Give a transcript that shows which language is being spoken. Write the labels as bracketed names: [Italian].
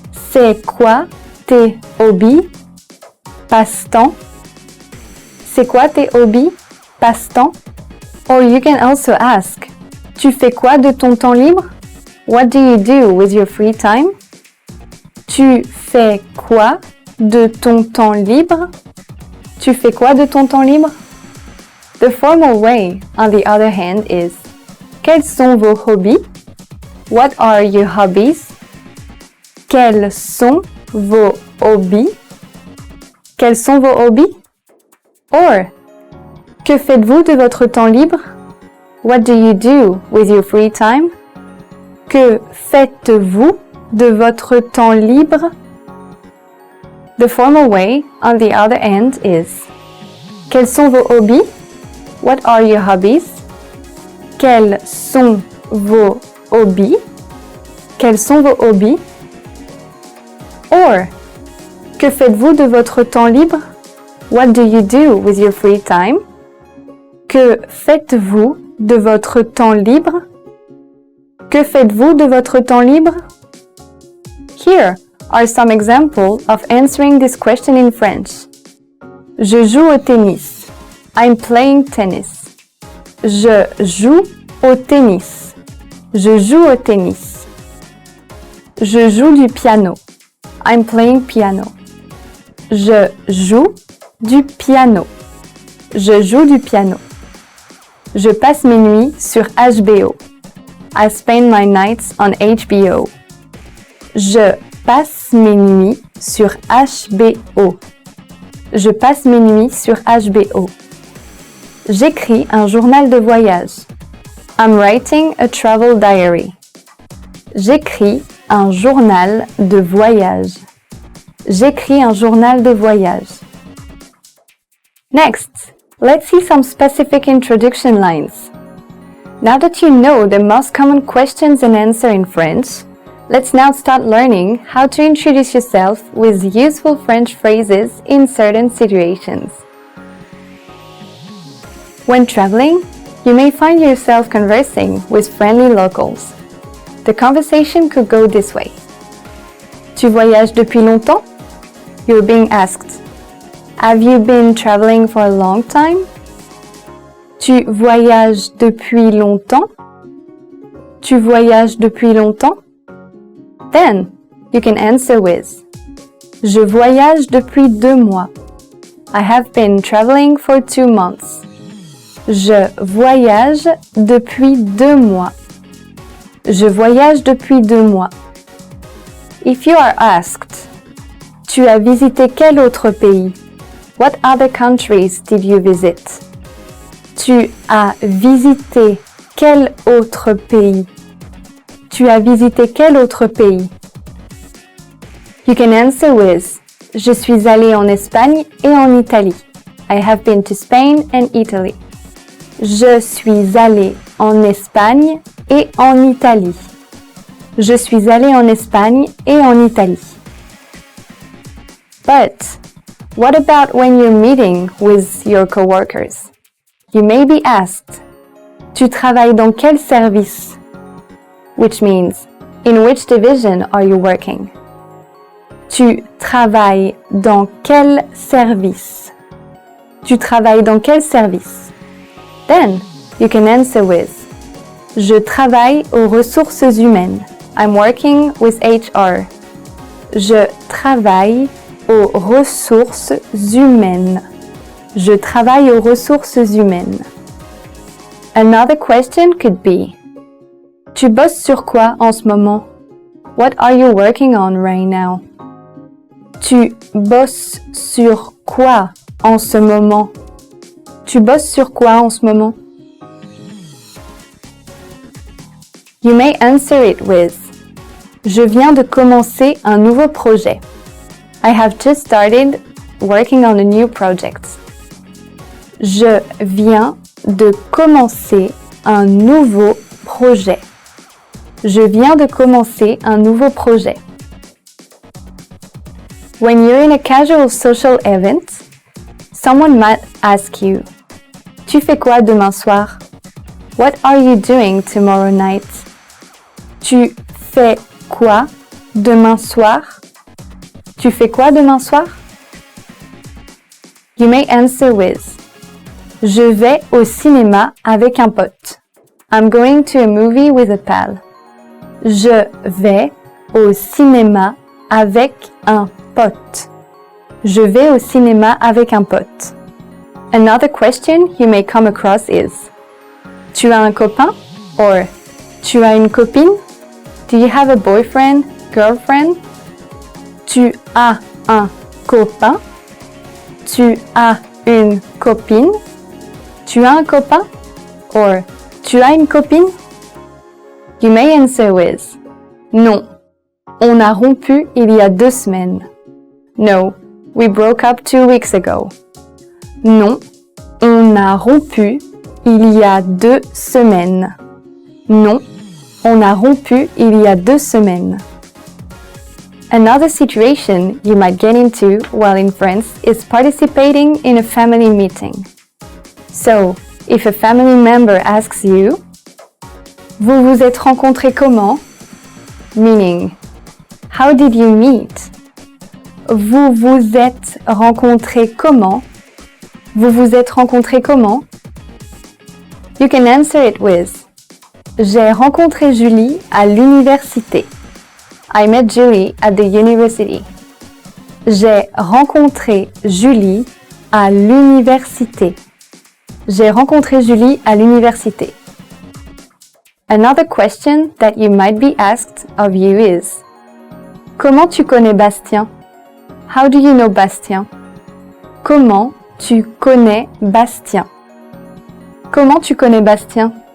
[French] C'est quoi tes hobbies? Passe-temps? C'est quoi tes hobbies? Passe-temps? [English] Or you can also ask: [French] Tu fais quoi de ton temps libre? [English] What do you do with your free time? [French] Tu fais quoi de ton temps libre? Tu fais quoi de ton temps libre? [English] The formal way, on the other hand, is: [French] Quels sont vos hobbies? [English] What are your hobbies? [French] Quels sont vos hobbies? Quels sont vos hobbies? Or, que faites-vous de votre temps libre? [English] What do you do with your free time? [French] Que faites-vous de votre temps libre? [English] The formal way, on the other hand, is: [French] Quels sont vos hobbies? [English] What are your hobbies? [French] Quels sont vos hobbies? Quels sont vos hobbies? Or, que faites-vous de votre temps libre? [English] What do you do with your free time? [French] Que faites-vous de votre temps libre? Que faites-vous de votre temps libre? [English] Here are some examples of answering this question in French. [French] Je joue au tennis. [English] I'm playing tennis. [French] Je joue au tennis. Je joue au tennis. Je joue du piano. [English] I'm playing piano. [French] Je joue du piano. Je joue du piano. Je passe mes nuits sur HBO. [English] I spend my nights on HBO. [French] Je passe mes nuits sur HBO. Je passe mes nuits sur HBO. J'écris un journal de voyage. [English] I'm writing a travel diary. [French] J'écris un journal de voyage. J'écris un journal de voyage. [English] Next, let's see some specific introduction lines. Now that you know the most common questions and answers in French, let's now start learning how to introduce yourself with useful French phrases in certain situations. When traveling, you may find yourself conversing with friendly locals. The conversation could go this way. [French] Tu voyages depuis longtemps? [English] You're being asked, have you been traveling for a long time? [French] Tu voyages depuis longtemps? Tu voyages depuis longtemps? [English] Then, you can answer with, [French] Je voyage depuis 2 mois. [English] I have been traveling for 2 months. [French] Je voyage depuis 2 mois. Je voyage depuis 2 mois. [English] If you are asked, [French] Tu as visité quel autre pays? [English] What other countries did you visit? [French] Tu as visité quel autre pays? Tu as visité quel autre pays? [English] You can answer with [French] Je suis allé en Espagne et en Italie. [English] I have been to Spain and Italy. [French] Je suis allé en Espagne et en Italie. Je suis allé en Espagne et en Italie. [English] But what about when you're meeting with your coworkers? You may be asked, [French] Tu travailles dans quel service? [English] Which means, in which division are you working? [French] Tu travailles dans quel service? Tu travailles dans quel service? [English] Then, you can answer with, [French] Je travaille aux ressources humaines. [English] I'm working with HR. [French] Je travaille aux ressources humaines. Je travaille aux ressources humaines. [English] Another question could be, [French] Tu bosses sur quoi en ce moment? [English] What are you working on right now? [French] Tu bosses sur quoi en ce moment? Tu bosses sur quoi en ce moment? [English] You may answer it with, [French] Je viens de commencer un nouveau projet. [English] I have just started working on a new project. [French] Je viens de commencer un nouveau projet. Je viens de commencer un nouveau projet. [English] When you're in a casual social event, someone might ask you, [French] Tu fais quoi demain soir? [English] What are you doing tomorrow night? [French] Tu fais quoi demain soir? Tu fais quoi demain soir? [English] You may answer with, [French] Je vais au cinéma avec un pote. [English] I'm going to a movie with a pal. [French] Je vais au cinéma avec un pote. Je vais au cinéma avec un pote. [English] Another question you may come across is, [French] Tu as un copain? Or, Tu as une copine? [English] Do you have a boyfriend, girlfriend? [French] Tu as un copain? Tu as une copine? Tu as un copain? Or, Tu as une copine? [English] You may answer with, [French] Non, on a rompu il y a 2 semaines. [English] No, we broke up 2 weeks ago. [French] Non, on a rompu il y a 2 semaines. Non, on a rompu il y a 2 semaines. [English] Another situation you might get into while in France is participating in a family meeting. So, if a family member asks you, [French] Vous vous êtes rencontrés comment? [English] Meaning, how did you meet? [French] Vous vous êtes rencontrés comment? Vous vous êtes rencontrés comment? [English] You can answer it with, [French] J'ai rencontré Julie à l'université. [English] I met Julie at the university. [French] J'ai rencontré Julie à l'université. J'ai rencontré Julie à l'université. [English] Another question that you might be asked of you is, [French] Comment tu connais Bastien? [English] How do you know Bastien? [French] Comment tu connais Bastien? Comment tu connais Bastien?